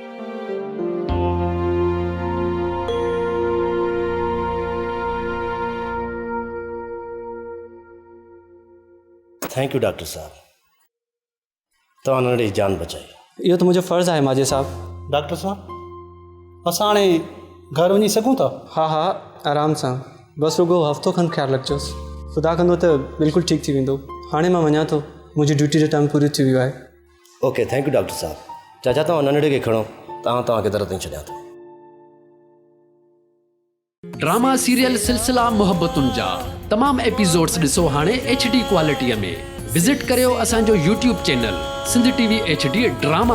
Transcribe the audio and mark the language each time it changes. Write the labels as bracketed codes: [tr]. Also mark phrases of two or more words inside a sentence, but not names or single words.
[en] thank you [sd] डॉक्टर साहब, तव्हां नंढे जान बचाई। इहो त मुंहिंजो फ़र्ज़ु आहे माजे साहब। डॉक्टर साहब असां हाणे घर वञी सघूं था? हा आराम सां, बसि रुगो हफ़्तो खनि ख़्यालु रखिजोसि, ख़ुदा कंदो त बिल्कुलु ठीकु थी वेंदो। हाणे मां वञा थो, मुंहिंजी ड्यूटी जो टाइम पूरी थी वियो आहे। [en] okay thank you [sd] डॉक्टर साहब। चाचा तव्हां नंढड़े खे खणो, तव्हांखे दर ताईं छॾियां थो। ड्रामा सीरियल सिलसिला मोहब्बतुनि जा तमाम एपिसोड्स ॾिसो हाणे HD क्वालिटीअ में। विज़िट करियो असांजो YouTube चैनल सिंध TV HD ड्रामा।